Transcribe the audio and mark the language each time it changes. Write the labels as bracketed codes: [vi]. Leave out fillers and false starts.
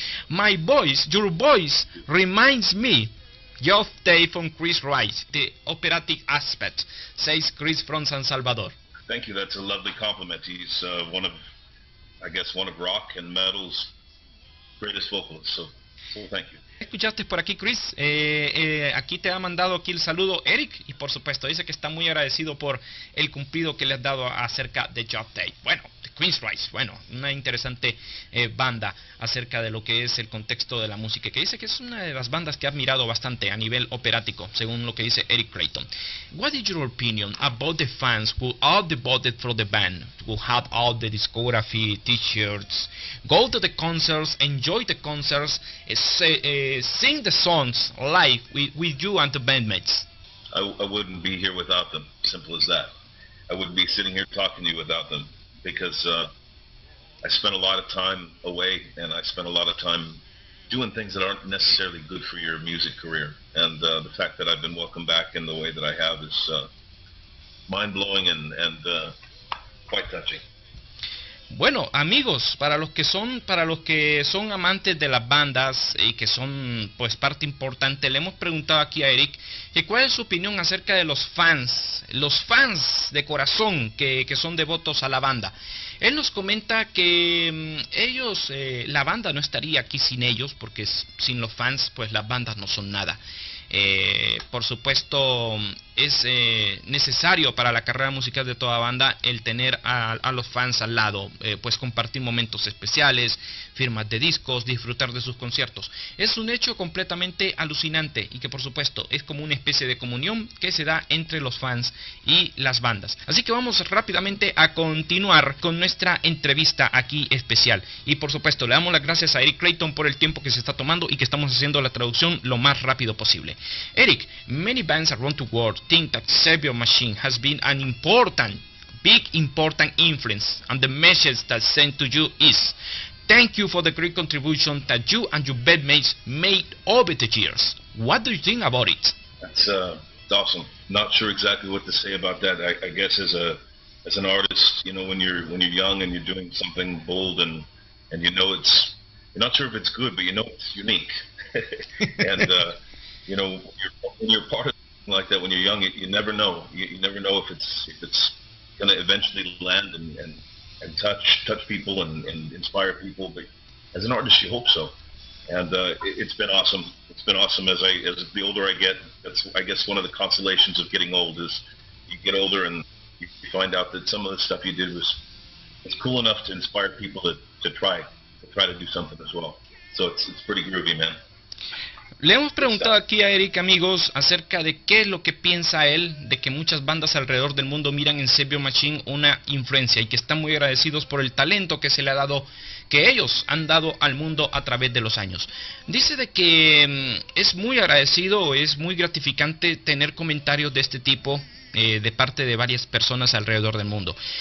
[en] Your voice reminds me of Dave from Chris Rice, the operatic aspect, says Chris from San Salvador. Thank you. That's a lovely compliment. He's one of rock and metal's greatest vocalist, so thank you. [es] Escuchaste por aquí, Chris. Aquí te ha mandado aquí el saludo Eric y por supuesto dice que está muy agradecido por el cumplido que le has dado acerca de Job Day. Bueno, de Queen's Rise, bueno, una interesante banda acerca de lo que es el contexto de la música, que dice que es una de las bandas que ha admirado bastante a nivel operático, según lo que dice Eric Clayton. [en] What is your opinion about the fans who all devoted for the band, who had all the discography, t-shirts, go to the concerts, enjoy the concerts, sing the songs live with you and the bandmates? I wouldn't be here without them. Simple as that. I wouldn't be sitting here talking to you without them, because I spent a lot of time away, and I spent a lot of time doing things that aren't necessarily good for your music career. And the fact that I've been welcomed back in the way that I have is mind-blowing and quite touching. [es] Bueno, amigos, para los que son amantes de las bandas y que son pues parte importante, le hemos preguntado aquí a Eric que cuál es su opinión acerca de los fans de corazón que son devotos a la banda. Él nos comenta que ellos, la banda no estaría aquí sin ellos, porque sin los fans pues las bandas no son nada. Por supuesto es necesario para la carrera musical de toda banda el tener a los fans al lado, pues compartir momentos especiales, firmas de discos, disfrutar de sus conciertos. Es un hecho completamente alucinante y que por supuesto es como una especie de comunión que se da entre los fans y las bandas. Así que vamos rápidamente a continuar con nuestra entrevista aquí especial, y por supuesto le damos las gracias a Eric Clayton por el tiempo que se está tomando y que estamos haciendo la traducción lo más rápido posible. [en] Eric, many bands around the world think that Saviour Machine has been an important influence, and the message that sent to you is, thank you for the great contribution that you and your bandmates made over the years. What do you think about it? That's awesome. Not sure exactly what to say about that. I guess as an artist, you know, when you're young and you're doing something bold and you know you're not sure if it's good, but you know it's unique. And you know, when you're part of something like that when you're young, you never know. You never know if it's going to eventually land and touch people and inspire people. But as an artist, you hope so. And it's been awesome. It's been awesome as the older I get. That's, I guess, one of the consolations of getting old is you get older and you find out that some of the stuff you did was cool enough to inspire people to try to do something as well. So it's pretty groovy, man. [es] Le hemos preguntado aquí a Eric, amigos, acerca de qué es lo que piensa él de que muchas bandas alrededor del mundo miran en Saviour Machine una influencia y que están muy agradecidos por el talento que se le ha dado, que ellos han dado al mundo a través de los años. Dice de que es muy agradecido, es muy gratificante tener comentarios de este tipo de parte de varias personas alrededor del mundo.